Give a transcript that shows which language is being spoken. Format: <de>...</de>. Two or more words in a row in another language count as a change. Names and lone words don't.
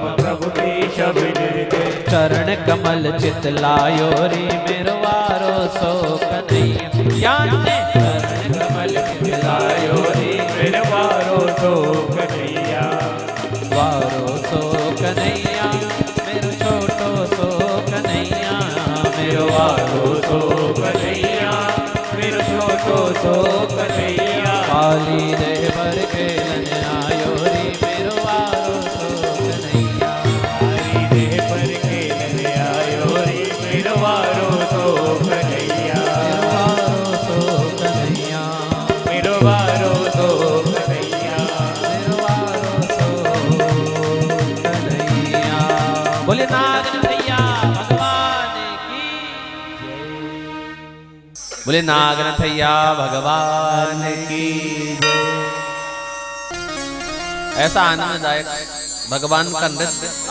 <bra>प्रभु की छवि निरखे। चरण कमल चित लायो रे मेरो वारो सो कन्हैया। चरण कमल चित लायो रे मेरो वारो सो कन्हैया। वारो सो कन्हैया मेरो छोटो सो कन्हैया। मेरो वारो सो कन्हैया मेरो छोटो सो कन्हैया। काली देह पर खेलन आयो रे मेरो वारो सो कन्हैया। काली देह पर खेलन आयो रे मेरो वारो सो कन्हैया। मेरो वारो सो कन्हैया। मेरो वारो सो कन्हैया।</bra> <hi>बोले नागनथैया भगवान की बोले नागनथैया भगवान की। ऐसा आनंददायक भगवान का नृत्य।</hi>